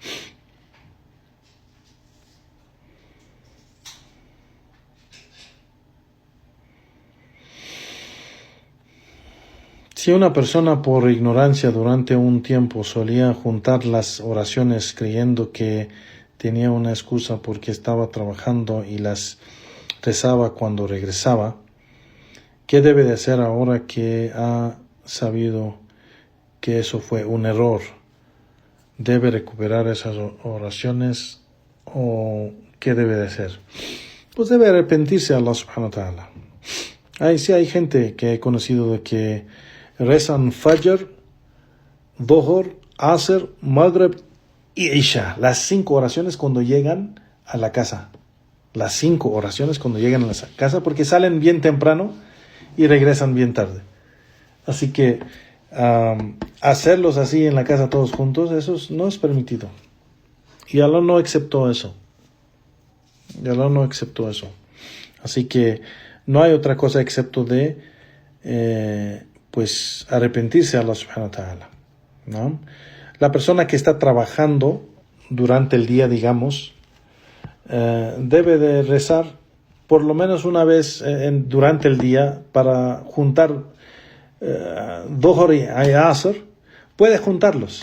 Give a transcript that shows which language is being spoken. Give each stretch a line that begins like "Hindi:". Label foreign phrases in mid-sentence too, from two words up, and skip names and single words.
Spanish: Si una persona por ignorancia durante un tiempo solía juntar las oraciones creyendo que tenía una excusa porque estaba trabajando y las rezaba cuando regresaba, ¿qué debe de hacer ahora que ha sabido que eso fue un error? ¿Debe recuperar esas oraciones o qué debe de hacer? Pues debe arrepentirse a Allah
Arabic: سبحانه وتعالى.
Spanish: Sí hay gente que he conocido de que rezan Fajr, Dhuhr, Asr, Maghrib y Isha. Las 5 oraciones cuando llegan a la casa. Las 5 oraciones cuando llegan a la casa porque salen bien temprano y regresan bien tarde. Así que hacerlos así en la casa todos juntos, eso no es permitido. Y Allah no aceptó eso. Así que no hay otra cosa excepto de arrepentirse a Allah
Arabic: سبحانه وتعالى,
Spanish: ¿no? La persona que está trabajando durante el día, digamos, debe de rezar por lo menos una vez durante el día para juntar Dhuhr y Asr. Puede juntarlos.